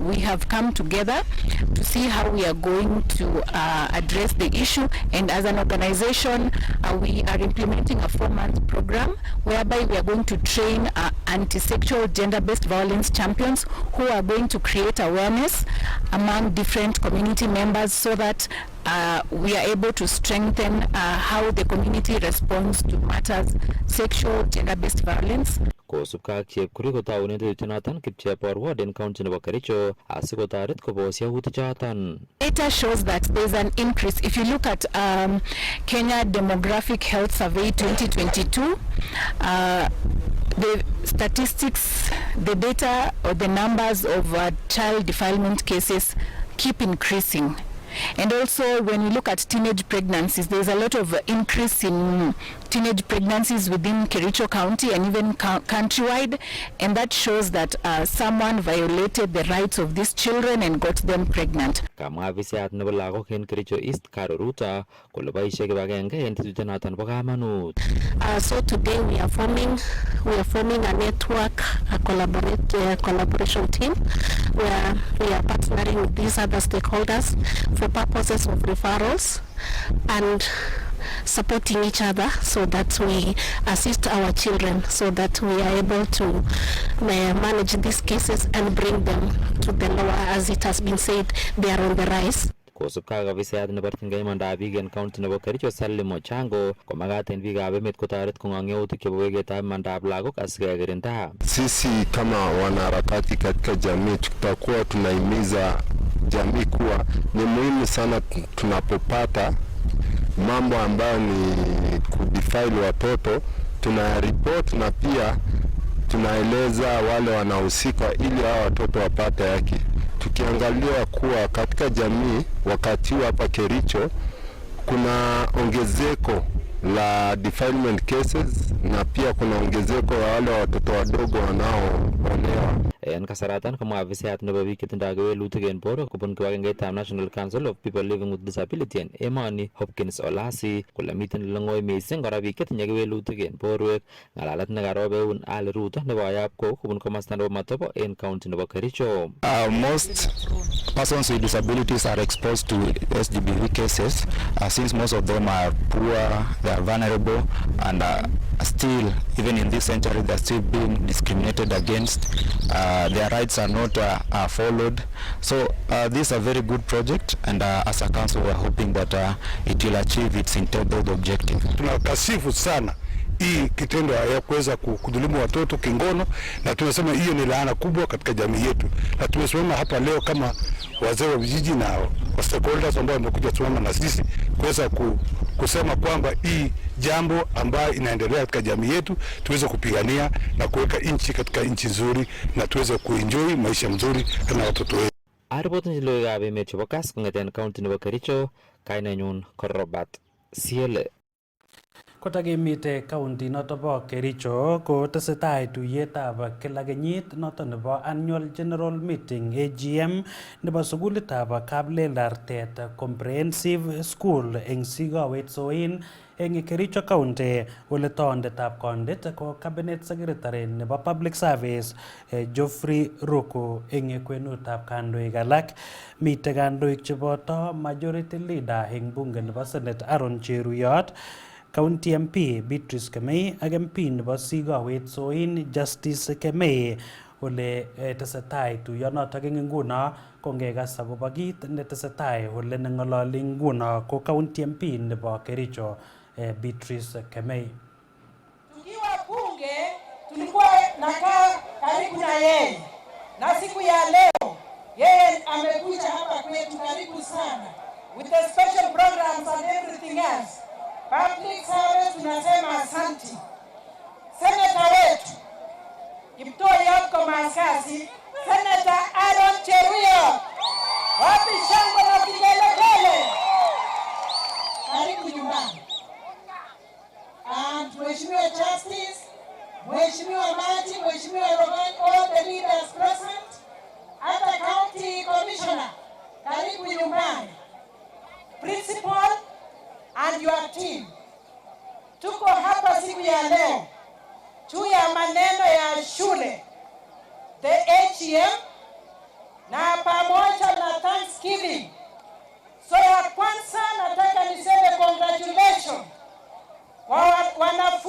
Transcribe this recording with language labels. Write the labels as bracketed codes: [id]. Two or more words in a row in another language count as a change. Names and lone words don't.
[en] we have come together to see how we are going to address the issue, and as an organization we are implementing starting a 4-month program whereby we are going to train anti-sexual gender-based violence champions who are going to create awareness among different community members so that we are able to strengthen how the community responds to matters sexual gender-based violence. [kln] Kosubkei ak chepkuri kotaune tetutyonoton kipcheiborwot en county nebo Kericho asikotoret kobos yautichoton. [en] Data shows that there's an increase. If you look at Kenya Demographic Health Survey 2022, the statistics, the data or the numbers of child defilement cases keep increasing. And also when we look at teenage pregnancies, there's a lot of increase in teenage pregnancies within Kericho County and even countrywide, and that shows that someone violated the rights of these children and got them pregnant. [kln] Kamwa afisayat nebo lagok en Kericho East Karo Ruta kole boisie kibagenge en tetutyonoton bo kamanut. [en] So today we are forming a network, a collaboration team where we are partnering with these other stakeholders for purposes of referrals and supporting each other so that we assist our children so that we are able to manage these cases and bring them to the lower. As it has been said, they are on the rise. [kln] Kosubkei ak afisayat neborchinigei imandab biik en county nebo Kericho Salim Ochango komakat en biikab emet kotoret kong'ong yautik chebo weketab imandab lagok asikekirinda. [sw] Sisi kama wanaharakati katika jamii tutakuwa tunahimiza jamii kuwa ni muhimu sana tunapopata mambo ambayo ni kudefile watoto tunaripoti na pia tunaeleza wale wanahusika ili hao watoto wapate haki. Tukiangalia kuwa katika jamii wakati hapa Kericho kuna ongezeko la [en] defilement cases [sw] na pia kuna ongezeko la wale watoto wadogo wanaoonewa. [kln] En kasaratan komwa afisayat nebo biik chetindoi kewelutik en borwek kobun kibagengeitab [en] National Council of People Living with Disability [kln] en emoni Hopkins Olasi kole miten lengoi missing kora biik chetinye kewelutik en borwek. Ng'alalet nekarob eun Ali Ruto nebo Ayapko kobun komosta nebo Matobo en county nebo Kericho. [en] Most persons with disabilities are exposed to SGBV cases since most of them are poor, they are vulnerable, and still, even in this century, they are still being discriminated against. Their rights are not followed. So this is a very good project, and as a council, we are hoping that it will achieve its intended objective. [sw] Tunakasifu sana hii kitendo ya kuweza kudhulumu watoto kingono, na tunasema hiyo ni laana kubwa katika jamii yetu, na tumesimama hapa leo kama wazee wa vijiji na stakeholders ambao wamekuja kusimama na sisi kuweza kusema kwamba hii jambo ambayo inaendelea katika jamii yetu tuweze kupigania na kuweka nchi katika nchi nzuri na tuweze kuenjoy maisha mzuri na watoto wetu. [kln] Aripotin logoiwekab emet chebo Kass kong'eten county nebo Kericho, kainenyun ko Robert Siele. Kotakemite county noto bo Kericho ko tesetai tuiyetab kila kenyit noto nebo [en] annual general meeting AGM [kln] nebo sukulitab Kablelartet Comprehensive School eng Sigowet Soin eng Kericho County. Ole tondetab kondet ko [en] cabinet secretary [kln] nebo [en] public service [kln] Geoffrey Ruku eng kwenutab kandoik alak. Mite kandoik cheboto [en] majority leader [kln] eng bunge nebo Senate Aaron Cheruyot, [en] County MP [kln] Beatrice Kemei ak MP nebo Sigowet Soin Justice Kemei. Ole tesetai tuyonotok eng nguno kongekas akobo kit netesetai ole neng'ololi nguno ko [en] County MP [kln] nebo Kericho Beatrice Kemei. [sw] Tukiwa bunge tulikuwa nakaa karibu na yeye, na siku ya leo yeye amekuja hapa kwetu karibu sana [en] with the special programs and everything else. Public service [sw] tunasema asante. Senator wetu Kiptoi yako Masasi, Senator Aaron Cheruyot, wapi shangwe na vigelegele? Karibu nyumbani. [en] And Mheshimiwa Justice, Mheshimiwa Maji, Mheshimiwa Rogan, all the leaders present, and the County Commissioner, [sw] karibu nyumbani. [en] Principal and your team. [sw] Tuko hapa siku ya leo juu ya maneno ya shule, [en] the AGM, [sw] na pamoja na Thanksgiving. So ya kwanza nataka niseme congratulations kwa wana